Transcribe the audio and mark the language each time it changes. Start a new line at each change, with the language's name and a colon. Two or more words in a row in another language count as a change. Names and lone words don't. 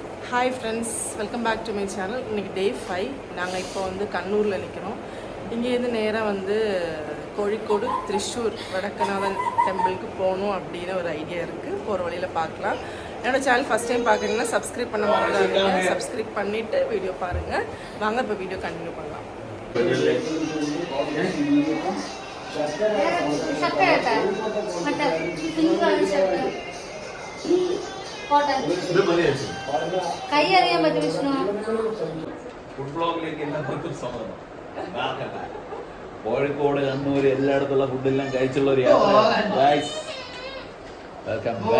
English: Hi friends, welcome back to my channel.
Tamil: இன்னைக்கு day 5. நாங்கள் இப்போ வந்து கண்ணூரில் நிற்கிறோம். இங்கேருந்து நேராக வந்து கோழிக்கோடு திரிஷூர் வடக்கநாதன் டெம்பிளுக்கு போகணும் அப்படின்னு ஒரு ஐடியா இருக்குது. போகிற வழியில் பார்க்கலாம். என்னோடய சேனல் ஃபஸ்ட் டைம் பார்க்குறீங்கன்னா சப்ஸ்கிரைப் பண்ண மறந்துடாதீங்க. சப்ஸ்கிரைப் பண்ணிவிட்டு வீடியோ பாருங்கள். வாங்க இப்போ வீடியோ கண்டினியூ பண்ணலாம்.
Malayalam: കൈ അറിയാൻ പറ്റും വിഷ്ണു കോഴിക്കോട് കണ്ണൂർ എല്ലായിടത്തുള്ള ഫുഡെല്ലാം കഴിച്ചുള്ള ഒരു വെൽക്കം